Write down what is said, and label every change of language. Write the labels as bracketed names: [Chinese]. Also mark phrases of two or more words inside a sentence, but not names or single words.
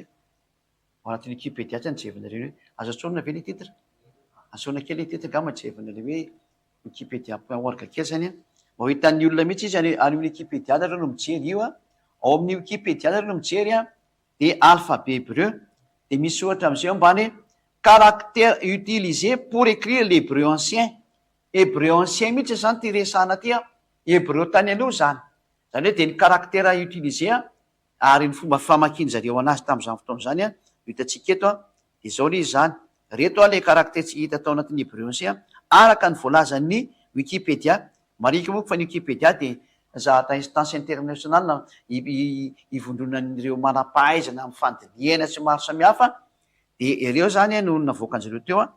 [Malagasy] Ao anatin'ny Wikipédia tsy hijevanareo hoe azo asona ve le titre, asona kely le titre ka hijevanareo hoe wikipedia.org kely zany a. Mba ho hitan'ny olona mihitsy izy any amin'ny Wikipédia nareo no mijery io a. Ao amin'ny Wikipédia nareo no mijery a, de [French] alphabet hébreu, [Malagasy] de misy ohatra am'izay ambany hoe [French] caractère utilisé pour écrire l'hébreu ancien. Hébreu ancien [Malagasy] mihitsy zany ty resana ty a, hébreu tany aloha zany. Zany hoe de ny [French] caractère utilisé [Malagasy] a, ary ny fomba famakian-jareo anazy tam'izany fotoana zany a, hitantsika eto a, de zao le izy zany. Reto a le caractère tsy hita tao anatin'ny [French] hébreu ancien [Malagasy] araka ny voalazan'ny Wikipédia. Marika moa fa ny Wikipédia de zatra [French] instance internationale [Malagasy] ivondronan'ireo manam-pahaizana amin'ny fandiniana sy maro samihafa, de ireo zany no navoakan'izareo teo a.